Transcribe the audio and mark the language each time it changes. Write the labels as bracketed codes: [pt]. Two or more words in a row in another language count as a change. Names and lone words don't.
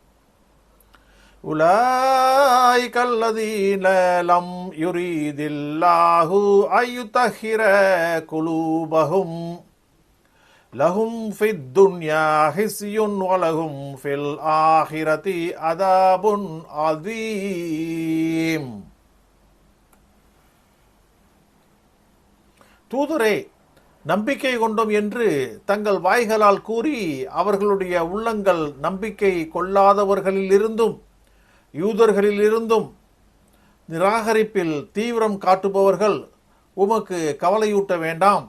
[ar] أولئك الذين لم يريد الله أن يطهر قلوبهم لهم في الدنيا خزي ولهم في الآخرة عذاب عظيم. [ta] தூதரே, நம்பிக்கை கொண்டோம் என்று தங்கள் வாய்களால் கூறி அவர்களுடைய உள்ளங்கள் நம்பிக்கை கொள்ளாதவர்களிலிருந்தும் யூதர்களிலிருந்தும் நிராகரிப்பில் தீவிரம் காட்டுபவர்கள் உமக்கு கவலையூட்ட வேண்டாம்.